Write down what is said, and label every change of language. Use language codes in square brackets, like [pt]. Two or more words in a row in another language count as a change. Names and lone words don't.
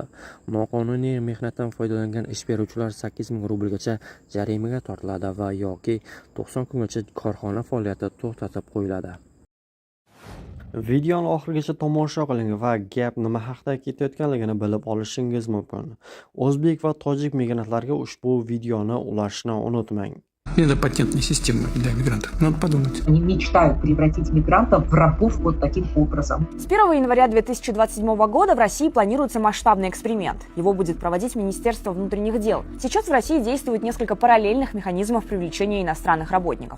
[uz] Noqonuniy mehnatdan foydalangan ish beruvchilar 8000 rublgacha jarimaga tortiladi va yoki 90 kungacha korxona faoliyati to'xtatib qo'yiladi. Videoni oxirigacha tomosha qiling va gap nima haqida ketayotganligini bilib olishingiz mumkin. O'zbek va tojik migrantlarga ushbu videoni ulashni unutmang. [ru] Это патентная система для мигрантов. Надо подумать. Они мечтают превратить мигрантов в рабов вот таким образом. С 1 января 2027 года в России планируется масштабный эксперимент. Его будет проводить Министерство внутренних дел. Сейчас в России действует несколько параллельных механизмов привлечения иностранных работников.